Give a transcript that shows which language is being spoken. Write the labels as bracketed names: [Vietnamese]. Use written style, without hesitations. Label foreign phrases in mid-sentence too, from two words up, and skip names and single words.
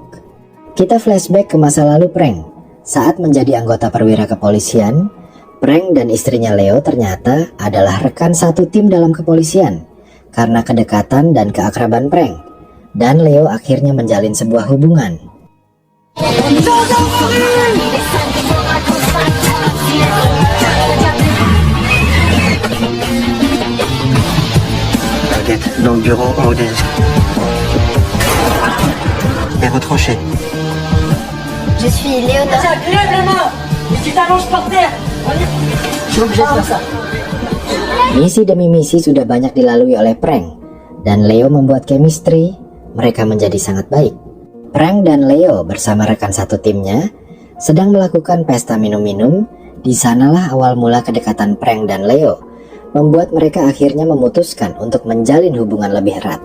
[Indonesian] Kita flashback ke masa lalu Frank. Saat menjadi anggota perwira kepolisian, Frank dan istrinya Leo ternyata adalah rekan satu tim dalam kepolisian. Karena kedekatan dan keakraban Frank dan Leo akhirnya menjalin sebuah hubungan. [French] Dans le bureau en haut des et retranché. Je suis Léonard. Lève les mains et tu t'allonges par terre. Je suis obligé de faire ça. [Indonesian] Misi demi misi sudah banyak dilalui oleh Frank dan Leo membuat chemistry mereka menjadi sangat baik. Frank dan Leo bersama rekan satu timnya sedang melakukan pesta minum-minum. Di sanalah awal mula kedekatan Frank dan Leo, membuat mereka akhirnya memutuskan untuk menjalin hubungan lebih erat.